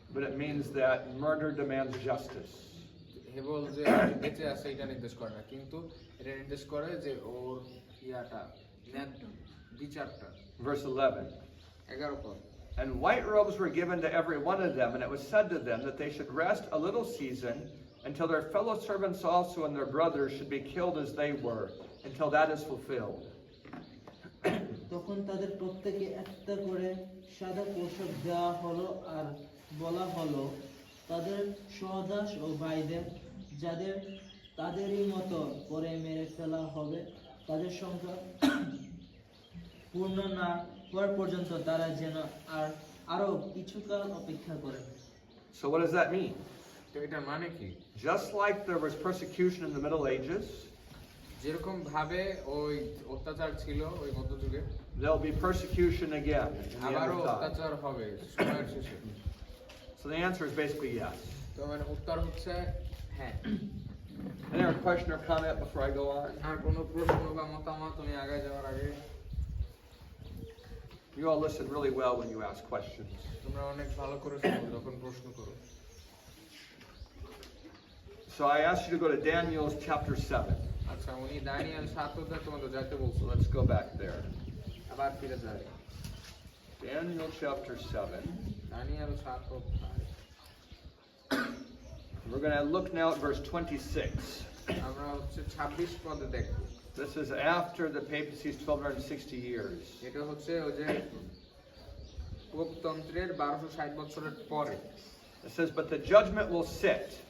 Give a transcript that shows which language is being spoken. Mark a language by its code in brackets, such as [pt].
[en] but it means that murder demands justice. [bn] কেবল যে বেঁচে আছে এটা নির্দেশ করে না, কিন্তু এটা নির্দেশ করে যে ওর ইয়াটা বিচারটা। [en] Verse 11. [bn] 11 পদ। [en] And white robes were given to every one of them, and it was said to them that they should rest a little season until their fellow servants also and their brothers should be killed as they were, until that is fulfilled. [bn] তখন তাদের প্রত্যেকে একটা করে সাদা পোশাক দেওয়া হলো আর বলা হলো তাদের সহদাস ও ভাইদের যাদের তাদেরই মতো করে মেরে ফেলা হবে তাদের সংখ্যা পূর্ণ না হওয়ার পর্যন্ত তারা যেন আরো কিছুকাল অপেক্ষা করে। [en] So what does that mean? [bn] তো এটা মানে কি? [en] Just like there was persecution in the Middle Ages, [bn] যেরকম ভাবে ওই অত্যাচার ছিল ওই মধ্যযুগে, [en] there'll be persecution again in the end [bn] আবারও [en] of time. [bn] অত্যাচার হবে সময়ের শেষে। [en] So the answer is basically yes. [bn] তো মানে উত্তর হচ্ছে হ্যাঁ। [en] Any other question or comment before I go on? [bn] আর কোনো প্রশ্ন বা মতামত তুমি আগে যাওয়ার আগে? [en] You all listen really well when you ask questions. [bn] তোমরা অনেক ভালো করে শোনো যখন প্রশ্ন করো। [en] So I asked you to go to Daniel chapter 7. [bn] আচ্ছা, উনি দানিয়েল 7 অধ্যায় তোমাদের যাইতে বলছো। [en] Let's go back there. [bn] আবার ফিরে যাই। [en] Daniel chapter 7. [bn] দানিয়েল 7 অধ্যায়। [en] We're going to look now at verse 26. [bn] আমরা হচ্ছে 26 পদে দেখব। [en] This is after the papacy's 1260 years. [bn] এটা হচ্ছে ওই যে পোপতন্ত্রের 1260 বছরের পরে। [en] It says, but the judgment will sit.